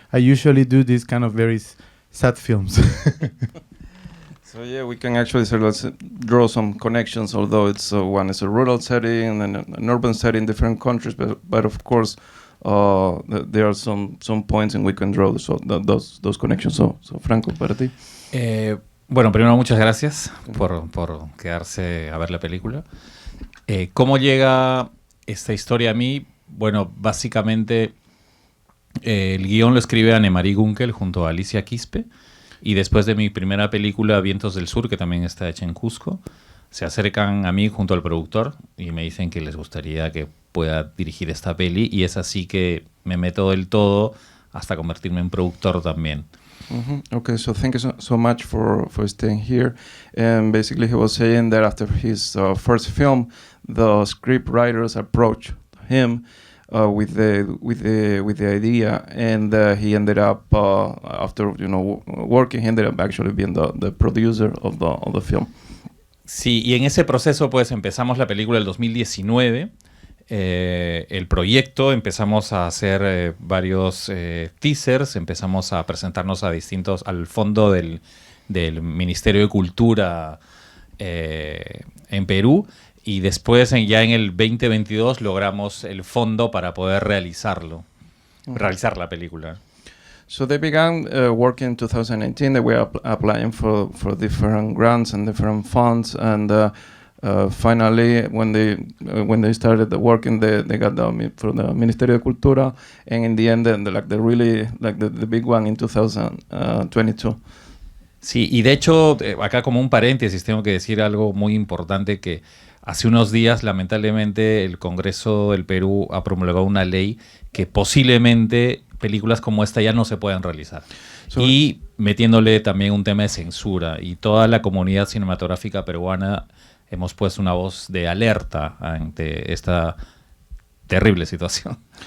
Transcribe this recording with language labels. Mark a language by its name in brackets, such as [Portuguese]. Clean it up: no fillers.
[English] I usually do this kind of very sad films. So we can actually draw some connections, although it's one is a rural setting and an urban setting, different countries, but of course there are some points and we can draw those connections. [Spanish] So Franco, para ti. Bueno, primero muchas gracias por quedarse a ver la película. ¿Cómo llega esta historia a mí? Bueno, básicamente el guión lo escribe Annemarie Gunkel junto a Alicia Quispe, y después de mi primera película, Vientos del Sur, que también está hecha en Cusco, se acercan a mí junto al productor y me dicen que les gustaría que pueda dirigir esta peli, y es así que me meto del todo hasta convertirme en productor también. [English] Okay, so thank you so much for staying here. And basically he was saying that after his first film, the script writers approached him with the idea, and he ended up after working, he ended up actually being the producer of the film. [Spanish] Sí, y en ese proceso pues empezamos la película el 2019. El proyecto, empezamos a hacer varios teasers, empezamos a presentarnos al fondo del Ministerio de Cultura en Perú, y después, ya en el 2022, logramos el fondo para poder realizarlo. Realizar la película. [English] So they began working in 2018. They were applying for different grants and different funds, and finally, when they started working, they got from the Ministerio de Cultura, and in the end, the big one in 2022. [Spanish] Sí, y de hecho, acá como un paréntesis, tengo que decir algo muy importante, que hace unos días, lamentablemente, el Congreso del Perú ha promulgado una ley que posiblemente películas como esta ya no se puedan realizar. Y metiéndole también un tema de censura. Y toda la comunidad cinematográfica peruana hemos puesto una voz de alerta ante esta terrible situación.